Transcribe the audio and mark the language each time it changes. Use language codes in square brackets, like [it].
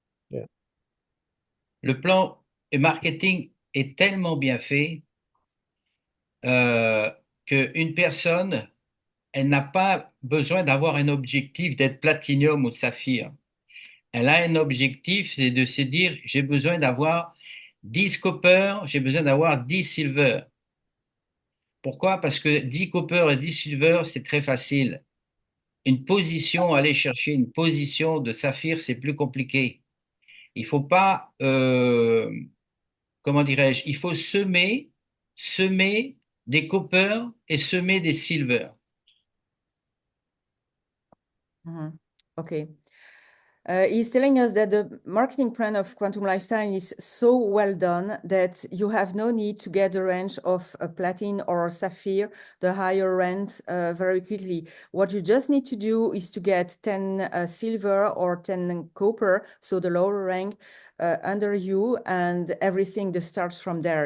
[en] Yeah. [fr] Le plan marketing est tellement bien fait qu'une personne, elle n'a pas besoin d'avoir un objectif d'être platinium ou saphir. Elle a un objectif, c'est de se dire, j'ai besoin d'avoir 10 copper, j'ai besoin d'avoir 10 silver. Pourquoi? Parce que 10 copper et 10 silver, c'est très facile. Une position, aller chercher une position de saphir, c'est plus compliqué. Il faut pas, comment dirais-je, il faut semer des copper et semer des silver. [en] Okay. He's telling us that the marketing plan of Quantum Lifestyle is so well done that you have no need to get the range of a platinum or a sapphire, the higher range, very quickly. What you just need to do is to get 10 silver or 10 copper, so the lower rank, under you, and everything that starts from there.